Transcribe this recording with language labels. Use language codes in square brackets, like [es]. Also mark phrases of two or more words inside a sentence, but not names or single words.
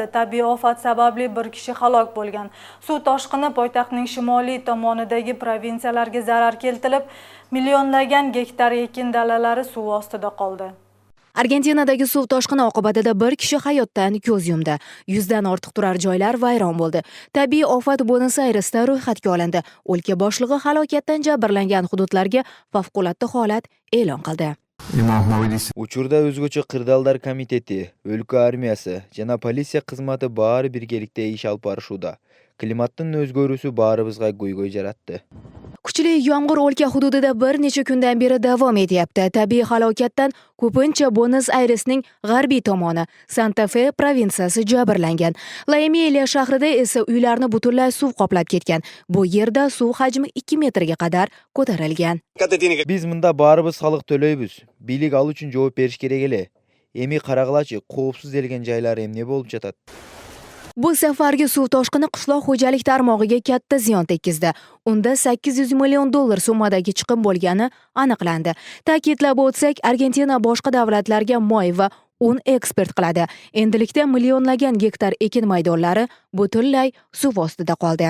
[uz] Tabiiy ofat sababli bir kishi halok bo'lgan. Suv toshqini poytaxtning shimoliy tomonidagi provinsiyalarga zarar keltirib, millionlagan gektar ekin dalalari suv ostida qoldi. Argentinadagi suv toshqini oqibatida bir kishi hayotdan ko'z yumdi. 100 dan ortiq turar joylar vayron bo'ldi. Tabiiy ofat Buenos Airesda ro'yxatga olindi. O'lka boshlig'i halokatdan jabrlangan hududlarga favqulodda holat e'lon qildi. [ky] Учурда өзгөчө кырдаалдар комитети, өлкө армиясы жана полиция кызматы баары биргеликте иш алып барышууда. Климаттын өзгөрүүсү баарыбызга көйгөй жаратты. [uz] Kuchli yomg'ir o'lka hududida bir necha kundan beri davom etyapti. Tabiiy halokatdan ko'pincha Buenos Airesning g'arbiy tomoni, Santa Fe provinsiyasi jabrlangan. La Emilia shahrida esa uylarni butunlay suv qoplab ketgan. Bu yerda suv hajmi 2 metrga qadar ko'tarilgan. [ky] Биз мында баарыбыз салык төлөйбүз. Бийлик ал үчүн жооп бериш керек эле. Эми карагылачы, коопсуз делген жайлар эмне болуп жатат? [uz] Bu safargi suv toshqini qishloq xo'jalik tarmog'iga katta ziyon tekkizdi. Unda $800 million summadagi chiqim bo'lgani aniqlandi. Ta'kidlab o'tsak, Argentina boshqa davlatlarga moy va un eksport qiladi. Endilikda millionlagan gektar ekin maydonlari butunlay suv ostida qoldi.